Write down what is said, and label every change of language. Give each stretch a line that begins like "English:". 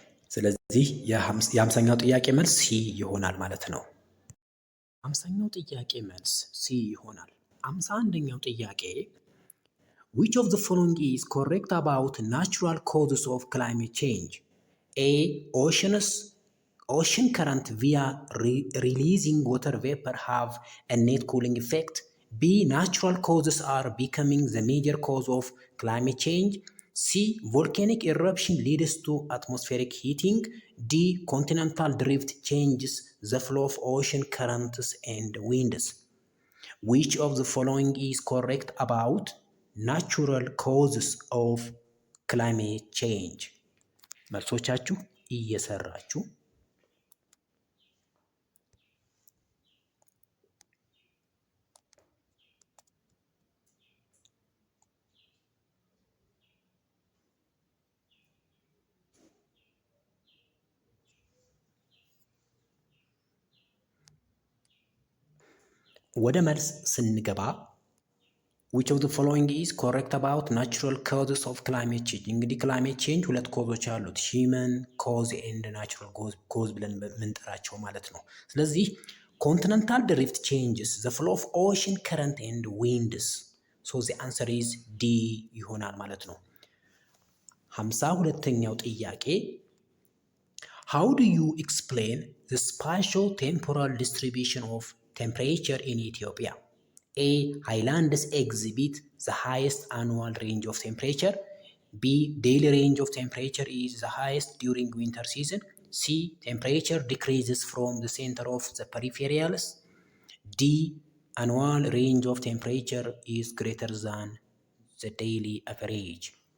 Amharic: ስለዚህ የ50ኛው ጥያቄ መልስ ሲ ይሆናል ማለት ነው። 50ኛው ጥያቄ መልስ ሲ ይሆናል። 51ኛው ጥያቄ
English: which of the following is correct about natural causes of climate change? A. Ocean current via releasing water vapor have a net cooling effect. B. Natural causes are becoming the major cause of climate change. C. Volcanic eruption leads to atmospheric heating. D. Continental drift changes the flow of ocean currents and winds. Which of the following is correct about natural causes of climate change?
Amharic: መልሶቻችሁ እየሰራችሁ ወደ መልስ ስንገባ
English: which of the following is correct about natural causes of climate change?
Amharic: እንግዲህ ክላይሜት ቼንጅ ሁለት ኮዞች አሉት ሂውመን ኮዝ ኤንድ ናቹራል ኮዝ ብለን የምንጠራቸው ማለት ነው። ስለዚህ ኮንቲነንታል ድሪፍት ቼንጅስ
English: the flow of ocean current and winds, so the answer is D
Amharic: ይሆናል ማለት ነው። 52ኛው ጥያቄ
English: how do you explain the spatial temporal distribution of temperature in Ethiopia? A. Highlands exhibit the highest annual range of temperature. B. Daily range of temperature is the highest during winter season. C. Temperature decreases from the center of the peripherals. D. Annual range of temperature is greater than the daily average.